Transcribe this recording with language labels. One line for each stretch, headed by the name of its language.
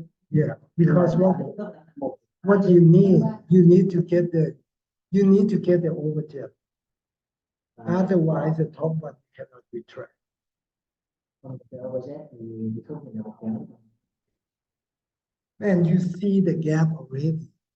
English: Yeah, because what you need to get the overjet. Otherwise, the top one cannot retract.
Vietnamese: Còn cái overjet thì không thể nào kéo.
English: And you see the gap already.